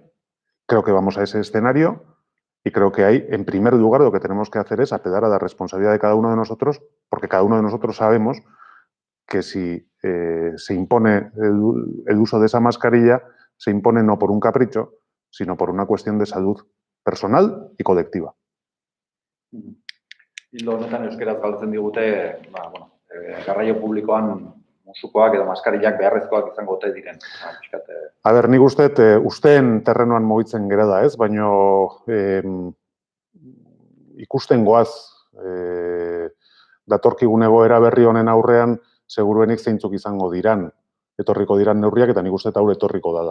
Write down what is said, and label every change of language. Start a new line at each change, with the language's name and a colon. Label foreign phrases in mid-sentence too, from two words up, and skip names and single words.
Spanish: Creo que vamos a ese escenario y creo que ahí, en primer lugar, lo que tenemos que hacer es apelar a la responsabilidad de cada uno de nosotros, porque cada uno de nosotros sabemos que si se impone el uso de esa mascarilla, se impone no por un capricho, sino por una cuestión de salud personal y colectiva.
Basque: Ildo honetan euskeraz galdetzen digute, garraio publikoan musukoak edo maskarillak beharrezkoak izango ote diren. A ber, nik usteen terrenoan mugitzen gerela, ez? Baina ikusten goaz datorkigun egoera berri honen aurrean seguruenik zeintzuk izango diran, etorriko diran neurriak, eta nik uste hau etorriko dala.